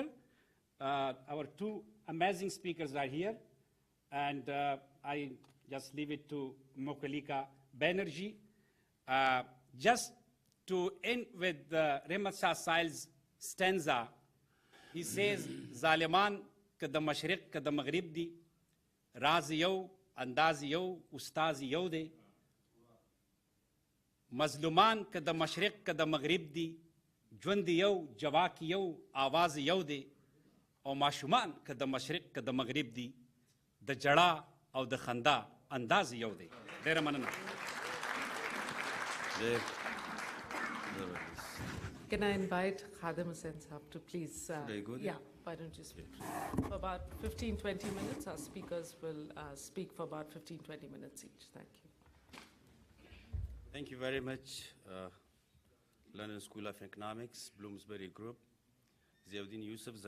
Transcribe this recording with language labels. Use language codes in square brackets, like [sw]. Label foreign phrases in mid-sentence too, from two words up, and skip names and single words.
[en] Our 2 amazing speakers are here, and I just leave it to Mukulika, Banerjee. Just to end with Rahmat Shah Sayel's stanza, he says, [ps] ظالمان که د مشرق که د مغرب دي، راز یو، انداز یو، استاذ یو دی. مظلومان که د مشرق که د مغرب دي، ژوند یو، جواک یو، اواز یو دی. او معصومان که د مشرق که د مغرب دي، د جاده او د خندا انداز یو دی. ډیره مننه. [en] Can I invite Khadim Hussain Saab to please... Very good. Yeah, why don't you speak? For about 15-20 minutes, our speakers will speak for about 15-20 minutes each. Thank you. Thank you very much, London School of Economics, Bloomsbury Group, Ziauddin Yousafzai.